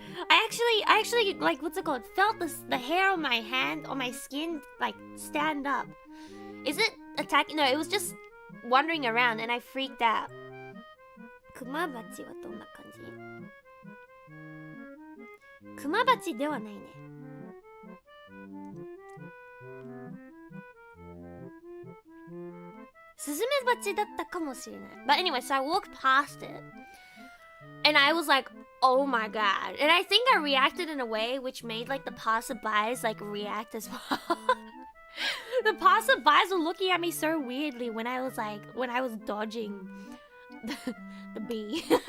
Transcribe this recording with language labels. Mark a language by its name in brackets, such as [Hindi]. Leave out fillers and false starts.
[English] I actually like what's it called? Felt the hair on my hand, on my skin, like stand up. Is it attacking? No, it was just wandering around and I freaked out. [Japanese] クマバチはどんな感じ？クマバチではないね。スズメバチだったかもしれない。 [English] But anyway, so I walked past it. And I was like, oh my god. And I think I reacted in a way which made like the passerbys like react as well. The passerbys were looking at me so weirdly when I was dodging the bee.